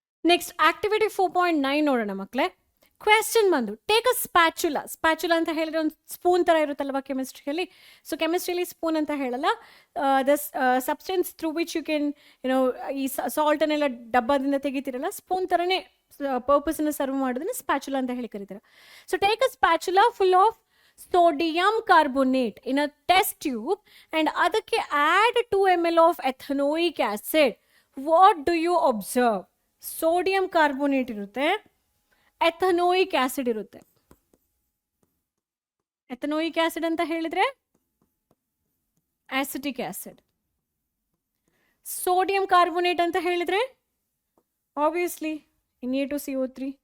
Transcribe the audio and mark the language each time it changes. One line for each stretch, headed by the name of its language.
Kannada: Next activity 4.9 ನೋಡೋಣ ಮಕ್ಕಳೇ. Question ಬಂದು
English: Take a spatula.
Kannada: ಸ್ಪ್ಯಾಚುಲಾ ಅಂತ ಹೇಳಿದ್ರೆ ಒಂದು ಸ್ಪೂನ್ ಥರ ಇರುತ್ತಲ್ವ ಕೆಮಿಸ್ಟ್ರಿಯಲ್ಲಿ. ಸೊ ಕೆಮಿಸ್ಟ್ರಿಯಲ್ಲಿ ಸ್ಪೂನ್ ಅಂತ ಹೇಳಲ್ಲ,
English: this substance through which you can
Kannada: ಈ ಸಾಲ್ಟನ್ನೆಲ್ಲ ಡಬ್ಬದಿಂದ ತೆಗಿತೀರಲ್ಲ, ಸ್ಪೂನ್ ಥರನೇ ಪರ್ಪಸ್ನ ಸರ್ವ್ ಮಾಡೋದನ್ನ ಸ್ಪ್ಯಾಚುಲಾ ಅಂತ ಹೇಳಿ ಕರೀತಾರೆ.
English: so take a spatula full of sodium carbonate in a test tube and
Kannada: ಅದಕ್ಕೆ
English: add 2 ml of ethanoic acid. What do you observe?
Kannada: Sodium carbonate ಇರುತ್ತೆ, ಎಥನೋಯಿಕ್ acid ಇರುತ್ತೆ. ಎಥನೋಯಿಕ್ acid ಅಂತ ಹೇಳಿದ್ರೆ ಆಸಿಟಿಕ್ ಆಸಿಡ್. ಸೋಡಿಯಂ ಕಾರ್ಬೋನೇಟ್ ಅಂತ ಹೇಳಿದ್ರೆ ಆಬ್ವಿಯಸ್ಲಿ Na2CO3.